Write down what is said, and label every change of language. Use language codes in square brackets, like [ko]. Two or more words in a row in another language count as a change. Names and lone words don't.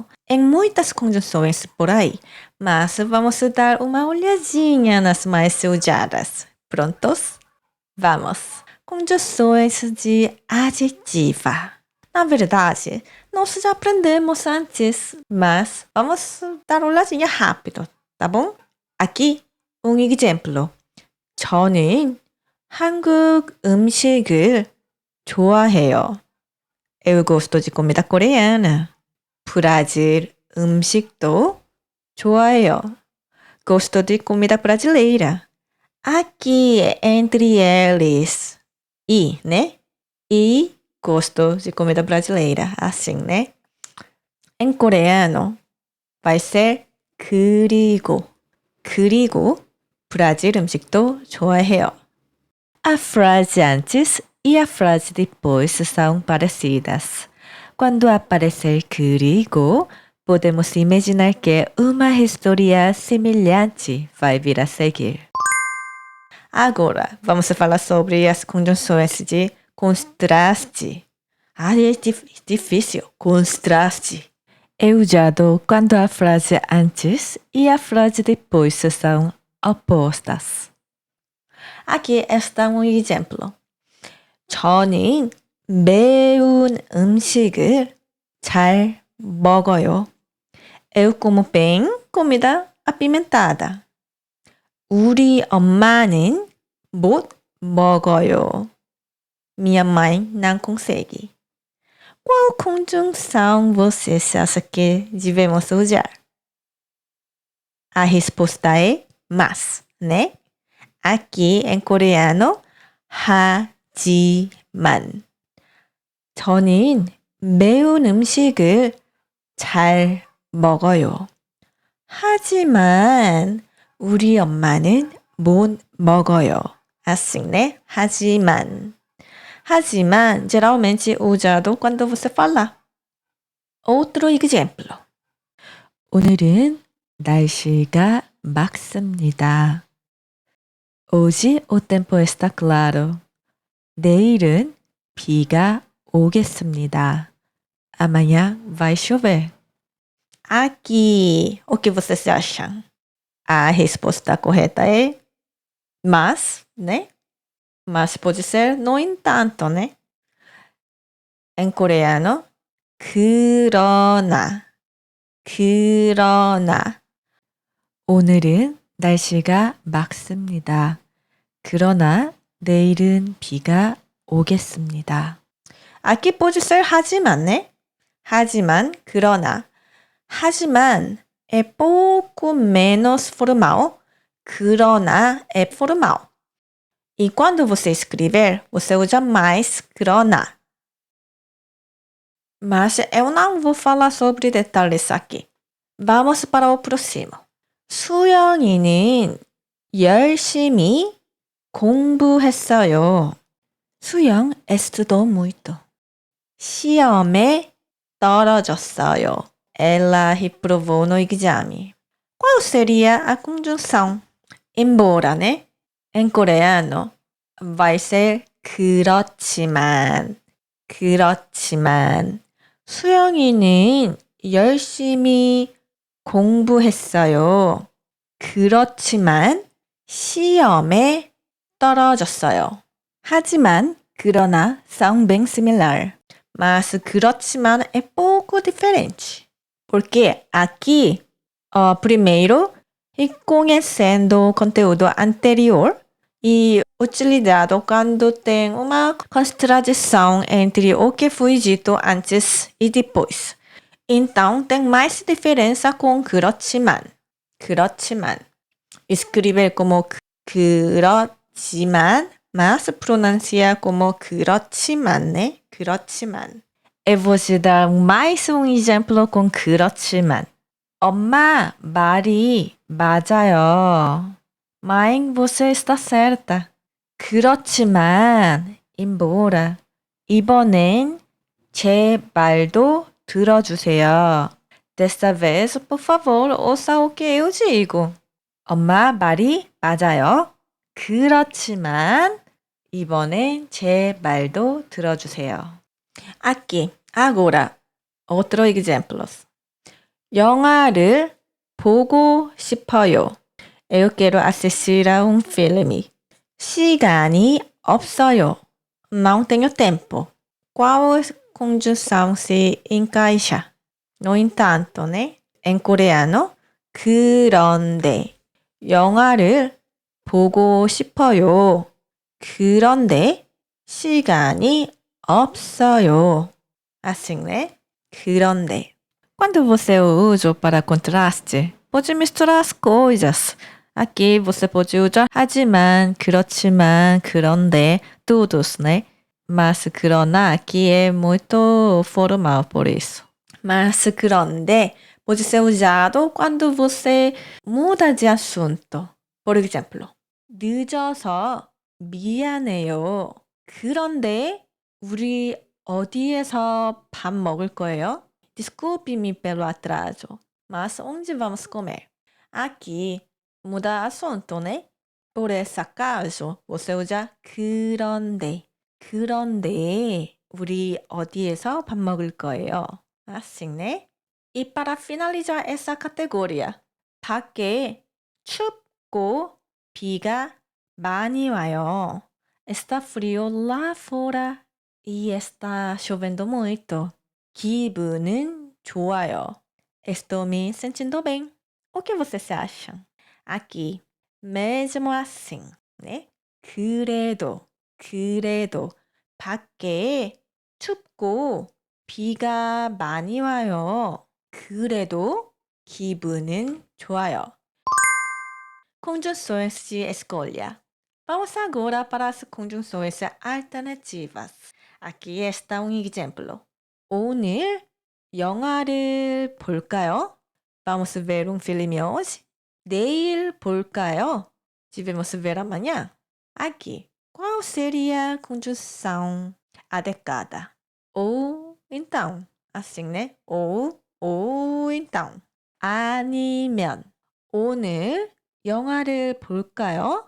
[pt] Em muitas conjunções por aí, mas vamos dar uma olhadinha nas mais usadas. Prontos? Vamos! Conjunções de adjetiva. Na verdade, nós já aprendemos antes, mas vamos dar uma olhadinha rápido, tá bom? Aqui, um exemplo. [ko] 저는 한국 음식을 좋아해요. [pt] Eu gosto de comida coreana. [ko] Brasil 음식도 좋아해요. [pt] Gosto de comida brasileira. Aqui, entre eles, né? E gosto de comida brasileira. Assim, né? Em coreano, vai ser 그리고. [ko] Brasil 음식도 좋아해요. [pt] A frase antes e a frase depois são parecidas. Quando aparecer 그리고, podemos imaginar que uma história semelhante vai vir a seguir. Agora, vamos falar sobre as conjunções de contraste. É difícil. Contraste. É usado quando a frase antes e a frase depois são opostas. Aqui está um exemplo. [ko] 저는 매운 음식을 잘 먹어요. [pt] Eu como bem comida apimentada. [ko] 우리 엄마는 못 먹어요. [pt] Minha mãe não consegue. Qual conjunção você acha que devemos usar? A resposta é mas, né? Aqui em coreano, [ko] 하지만. 저는 매운 음식을 잘 먹어요. 하지만 우리 엄마는 못 먹어요. [pt] Assim, né? 하지만. Hajiman geralmente usado quando você fala. Outro exemplo. [ko] 오늘은 날씨가 맑습니다. [pt] Hoje o tempo está claro. [ko] 내일은 비가 오겠습니다. [pt] Amanhã vai chover. Aqui, o que vocês acham? A resposta correta é mas, né? Mas pode ser no entanto, né? Em coreano, [ko] 그러나. 오늘은 날씨가 맑습니다. 그러나 내일은 비가 오겠습니다. [pt] Aqui pode ser 하지만, né? [ko] 하지만, 그러나. [pt] 하지만 é pouco menos formal. 그러나 é formal. E quando você escrever, você usa mais 그러나. Mas eu não vou falar sobre detalhes aqui. Vamos para o próximo. [ko] 수영이는 열심히 공부했어요. [pt] 수영 estudou muito. [ko] 시험에 떨어졌어요. [pt] Ela reprovou no exame. Qual seria a conjunção? Embora, né? Em coreano, vai ser 그렇지만. [ko] 수영이는 열심히 공부했어요. 그렇지만 시험에 떨어졌어요. 하지만, 그러나 [pt] são bem similar. Mas 그렇지만 é pouco diferente. Porque aqui, primeiro, reconhecendo o conteúdo anterior e utilizado quando tem uma contradição entre o que foi dito antes e depois. Então, tem mais diferença com 그렇지만. Escrever como 그렇지만, mas pronunciar como 그렇지만, né? 그렇지만. Eu vou te dar mais um exemplo com 그렇지만. [ko] 엄마, 말이 맞아요. [pt] Mãe, você está certa. [ko] 그렇지만, embora, 이번엔 제 말도 들어주세요. [pt] Desta vez, por favor, ouça o que eu digo. [ko] 엄마 말이 맞아요. 그렇지만 이번엔 제 말도 들어주세요. [pt] Aqui, agora, outro exemplos. [ko] 영화를 보고 싶어요. [pt] Eu quero assistir a um filme. [ko] 시간이 없어요. [pt] Não tenho tempo. Qual conjunção se encaixa? No entanto, né? Em coreano, [ko] 그런데 영화를 보고 싶어요. 그런데 시간이 없어요. [pt] Assim, né? 그런데. Quando você usa para contraste, pode misturar as coisas. Aqui você pode usar [ko] 하지만, 그렇지만, 그런데, [pt] todos, né? Mas 그러나 aqui é muito formal por isso. Mas 그런데 pode ser usado quando você muda de assunto. Por exemplo, [ko] 늦어서 미안해요. 그런데 우리 어디에서 밥 먹을 거예요? [pt] Desculpe-me pelo atraso, mas onde vamos comer? Aqui muda assunto, né? Por esse acaso, você usa 그런데. [ko] 그런데 우리 어디에서 밥 먹을 거예요? [pt] Assim, né? E para finalizar essa categoria, [ko] 밖에 춥고 비가 많이 와요. [pt] Está frio lá fora e está chovendo muito. [ko] 기분은 좋아요. [pt] Estou me sentindo bem. O que vocês acham? Aqui, mesmo assim, né? [ko] 그래도 밖에 춥고 비가 많이 와요. 그래도 기분은 좋아요. [pt] Conjunções de escolha. Vamos agora para as conjunções alternativas. Aqui está um exemplo. [ko] 오늘 영화를 볼까요? [pt] Vamos ver um filme hoje? [ko] 내일 볼까요? [pt] Devemos ver amanhã? Aqui, qual seria a conjunção adequada? Ou então, assim, né? ou então. [ko] 아니면, 오늘 영화를 볼까요?